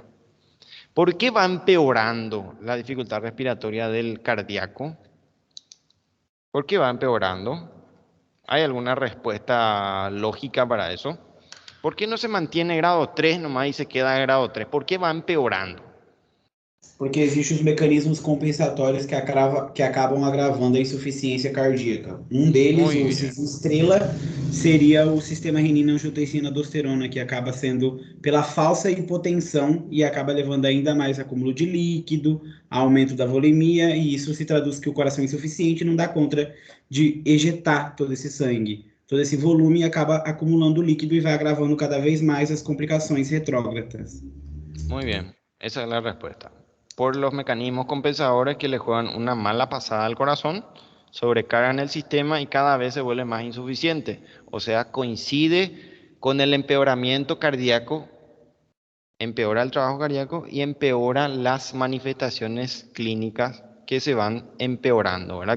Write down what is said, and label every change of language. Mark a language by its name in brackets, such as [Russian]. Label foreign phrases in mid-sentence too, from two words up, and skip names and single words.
[Spanish] ¿Por qué va empeorando la dificultad respiratoria del cardíaco? ¿Por qué va empeorando? ¿Hay alguna respuesta lógica para eso? ¿Por qué no se mantiene grado 3 nomás y se queda en grado 3? ¿Por qué va empeorando? [Portuguese] Porque existem os mecanismos compensatórios que acabam agravando a insuficiência cardíaca. Um deles, [Spanish] Muy [Portuguese] o [Spanish] bien. [Portuguese] estrela, seria o sistema renina-angiotensina-aldosterona, que acaba sendo pela falsa hipotensão e acaba levando ainda mais acúmulo de líquido, aumento da volemia, e isso se traduz que o coração é insuficiente não dá conta de ejetar todo esse sangue. Todo esse volume acaba acumulando líquido e vai agravando cada vez mais as complicações retrógradas. [Spanish] Muy bien, esa es la respuesta. Por los mecanismos compensadores que le juegan una mala pasada al corazón, sobrecargan el sistema y cada vez se vuelve más insuficiente. O sea, coincide con el empeoramiento cardíaco, empeora el trabajo cardíaco y empeora las manifestaciones clínicas que se van empeorando, ¿verdad?